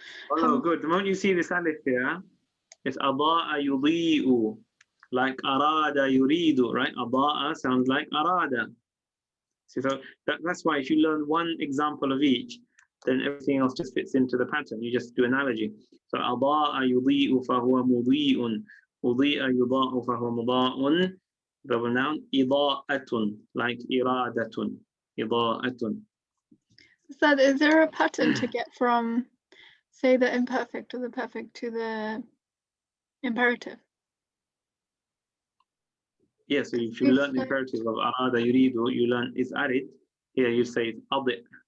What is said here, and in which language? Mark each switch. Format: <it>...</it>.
<en>Oh, good. The moment you see this alif here, it's</en> <ar>أضاء يضيء.</ar> <en>Like</en> <ar>أراد يريد,</ar> <en>right? أضاء sounds like أراد. So that's why if you learn one example of each, then everything else just fits into the pattern. You just do analogy.</en> <ar>So أضاء يضيء فهو مضيء. أضيء يضاء فهو مضاء. Double noun. إضاءة, like إرادة. إضاءة.</ar> <en>So is there a pattern to get from, say, the imperfect or the perfect to the imperative? Yes, so if you learn the imperative of أراد يريد, you learn it's arid. Here you say it's</en> <ar>أضئ.</ar>